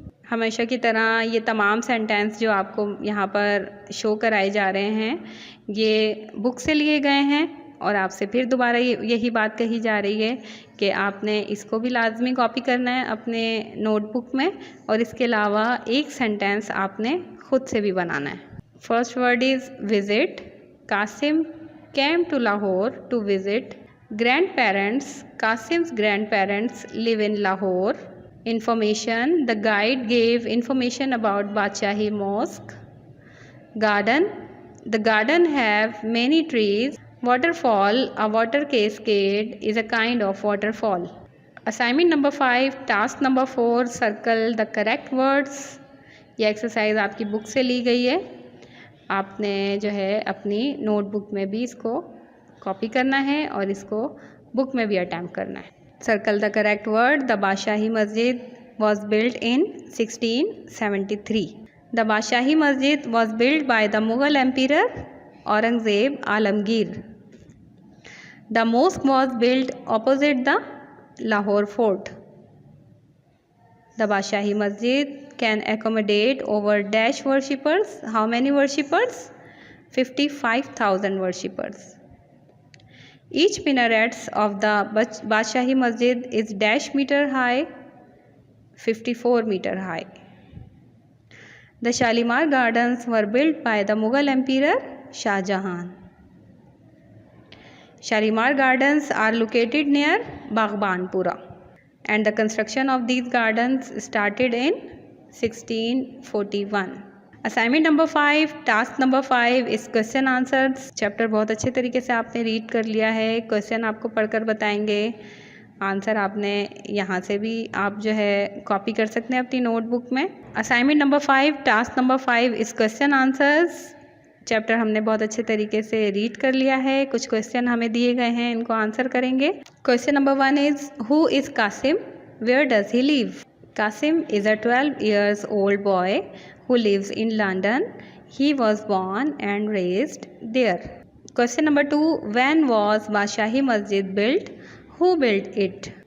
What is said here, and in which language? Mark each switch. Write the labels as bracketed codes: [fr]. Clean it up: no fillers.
[ur] ہمیشہ کی طرح یہ تمام سینٹینس جو آپ کو یہاں پر شو کرائے جا رہے ہیں یہ بک سے لیے گئے ہیں, اور آپ سے پھر دوبارہ یہی بات کہی جا رہی ہے کہ آپ نے اس کو بھی لازمی کاپی کرنا ہے اپنے نوٹ بک میں, اور اس کے علاوہ ایک سینٹینس آپ نے خود سے بھی بنانا ہے. [en] First word is visit. Qasim came to Lahore to visit grandparents. Qasim's grandparents live in Lahore. Information, the guide gave information about Badshahi Mosque. Garden, the garden have many trees. Waterfall, a water cascade is a kind of waterfall. Assignment number 5, task number 4, circle the correct words. [ur] یہ exercise آپ کی بک سے لی گئی ہے. آپ نے جو ہے اپنی نوٹ بک میں بھی اس کو کاپی کرنا ہے اور اس کو بک میں بھی اٹیمپٹ کرنا ہے. [en] Circle the correct word. The Badshahi Masjid was built in 1673. The Badshahi Masjid was built by the Mughal Emperor Aurangzeb Alamgir. The mosque was built opposite the Lahore Fort. The Badshahi Masjid can accommodate over dash worshippers. How many worshippers? 55,000 worshippers. Each minarets of the Badshahi Masjid is dash meter high, 54 meter high. The Shalimar Gardens were built by the Mughal Emperor Shah Jahan. Shalimar Gardens are located near Baghbanpura, and the construction of these gardens started in 1641. Assignment number 5, task number 5 is question answers. [ur] Chapter بہت اچھے طریقے سے آپ نے red کر لیا ہے. Question آپ کو پڑھ کر بتائیں گے. آنسر آپ نے یہاں سے بھی آپ جو ہے کاپی کر سکتے ہیں اپنی نوٹ بک میں. [en] Assignment number 5, task number 5 is question answers. [ur] Chapter ہم نے بہت اچھے طریقے سے ریڈ کر لیا ہے. کچھ کویشچن ہمیں دیے گئے ہیں, ان کو آنسر کریں گے. [en] Question number 1 is, who is Qasim? Where does he live? Qasim is a 12 years old boy who lives in London. He was born and raised there. Question number 2, when was Badshahi Masjid built? Who built it?